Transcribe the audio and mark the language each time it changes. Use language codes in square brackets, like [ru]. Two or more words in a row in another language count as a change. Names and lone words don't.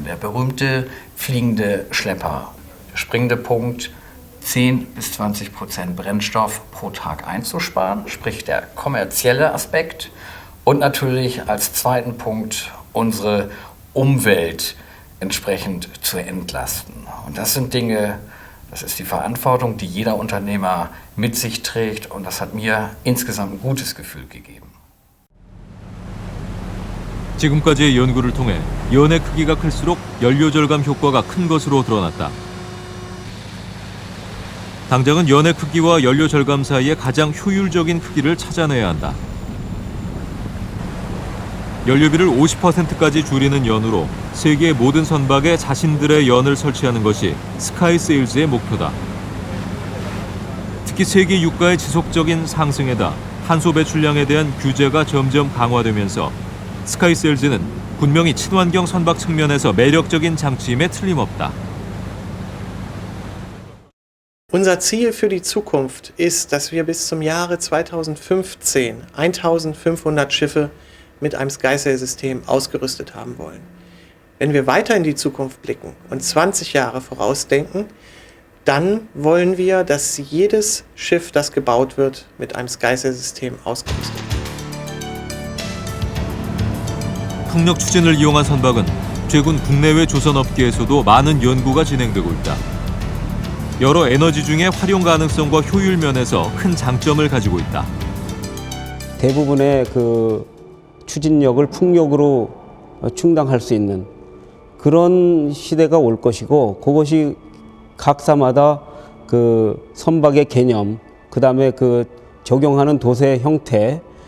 [de] Der berühmte fliegende Schlepper. Der springende Punkt, 10-20% Brennstoff pro Tag einzusparen, sprich der kommerzielle Aspekt. Und natürlich als zweiten Punkt unsere Umwelt entsprechend zu entlasten. Und das sind Dinge, das ist die Verantwortung, die jeder Unternehmer mit sich trägt, und das hat mir insgesamt ein gutes Gefühl gegeben. [ko] 지금까지의 연구를 통해 연의 크기가 클수록 연료 절감 효과가 큰 것으로 드러났다. 당장은 연의 크기와 연료 절감 사이에 가장 효율적인 크기를 찾아내야 한다. 연료비를 50%까지 줄이는 연으로 세계의 모든 선박에 자신들의 연을 설치하는 것이 스카이세일즈의 목표다. 특히 세계 유가의 지속적인 상승에다 탄소 배출량에 대한 규제가 점점 강화되면서 스카이세일즈는 분명히 친환경 선박 측면에서 매력적인 장치임에 틀림없다. [de] Unser Ziel für die Zukunft ist, dass wir bis zum Jahre 2015 1500 Schiffe mit einem SkySail-System ausgerüstet haben wollen. Wenn wir weiter in die Zukunft blicken und 20 Jahre vorausdenken, dann wollen wir, dass jedes Schiff, das gebaut wird, mit einem SkySail-System ausgerüstet wird. [ko] 풍력 추진을 이용한 선박은 최근 국내외 조선업계에서도 많은 연구가 진행되고 있다. 여러 에너지 중에 활용 가능성과 효율 면에서 큰 장점을 가지고 있다. 대부분의 추진력을 풍력으로 충당할 수 있는 그런 시대가 올 것이고, 그것이 각사마다 선박의 개념, 그다음에 적용하는 돛의 형태,